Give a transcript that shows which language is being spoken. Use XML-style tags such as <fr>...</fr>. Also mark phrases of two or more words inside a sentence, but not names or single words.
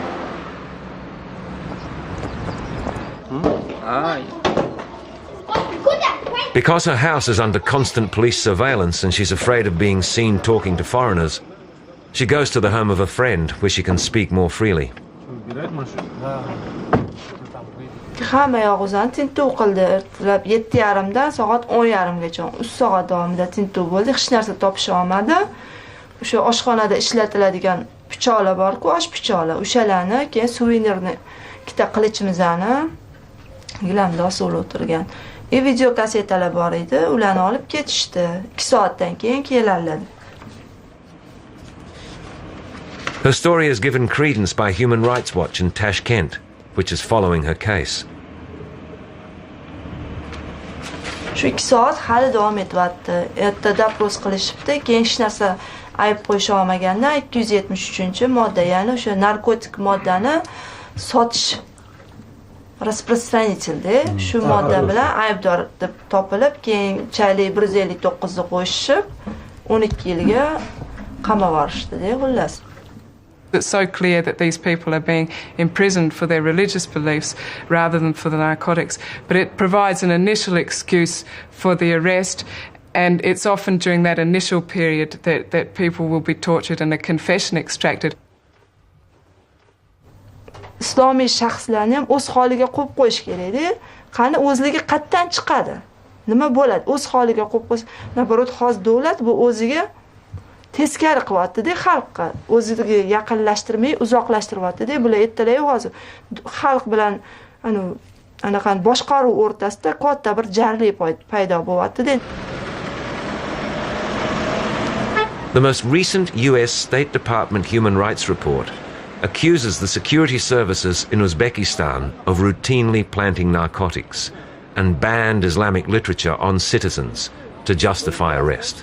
<en>Because her house is under constant police surveillance and she's afraid of being seen talking to foreigners, she goes to the home of a friend where she can speak more freely.</en> <uz>Hamma yog'izani tintuv qildi. Ertalab 7:30dan soat 10:30gacha 3 soat davomida tintuv bo'ldi. Hech narsa topisha olmadi. O'sha oshxonada ishlatiladigan pichoqlar bor-ku, osh pichoqlar. O'shalarni keyin suvenirni ikkita qilichimizni gilamda osib o'tirgan. Video kasetalar bor edi, ularni olib ketishdi. 2 soatdan keyin keladilar.</uz> <en>Her story is given credence by Human Rights Watch in Tashkent, which is following her case.</en> <uz>Shu 2 soat hali davom etyapti. Erta dopros qilishibdi, keyin hech narsa ayb qo'yisha olmaganda 273-modda, ya'ni o'sha narkotik moddani sotish распространитель, shu modda bilan aybdor deb topilib, keyin chaylik 159 ni qo'shib 12 yilga qamab yuborishdi, xullas.</uz> <en>It's so clear that these people are being imprisoned for their religious beliefs rather than for the narcotics. But it provides an initial excuse for the arrest, and it's often during that initial period that people will be tortured and a confession extracted.</en> <uz>Islomiy shaxslarni ham o'z holiga qo'yib qo'yish kerak-da. Qani o'zligi qayerdan chiqadi? Nima bo'ladi? O'z holiga qo'yib qo'yish. Naborot, hozir davlat bu o'ziga teskari qilyapti-da, xalqqa o'ziga yaqinlashtirmay uzoqlashtiryapti-da. Bular ertalab hozir xalq bilan anaqa boshqaruv o'rtasida katta bir jarlik paydo bo'lyapti-da.</uz> <en>The most recent US State Department human rights report accuses the security services in Uzbekistan of routinely planting narcotics and banned Islamic literature on citizens to justify arrest.</en>